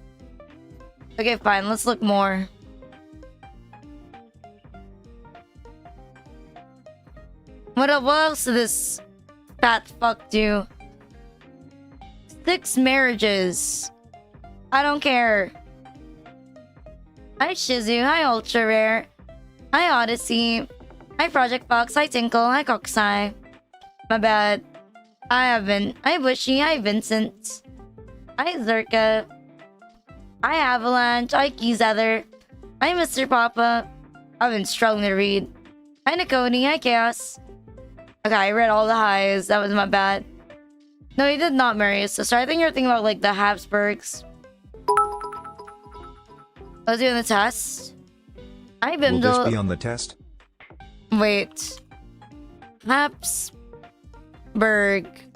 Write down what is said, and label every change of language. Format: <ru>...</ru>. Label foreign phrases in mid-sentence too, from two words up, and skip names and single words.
<en>Okay, fine. Let's look more. What else did this fat fuck do? 6 marriages. I don't care. Hi Shizu. Hi Ultra Rare. Hi Odyssey. Hi Project Fox. Hi Tinkle. Hi Kokusai. My bad. Hi Evan. Hi Bushy. Hi Vincent. Hi Zerka. Hi Avalanche. Hi Keyzether. Hi Mr. Papa. I've been struggling to read. Hi Nakoni. Hi Chaos. Okay, I read all the highs. That was my bad. No, he did not marry his sister. I think you're thinking about like the Habsburgs. I was doing the test. Hi Bimdle. Will this be on the test? Wait. Habsburg.</en>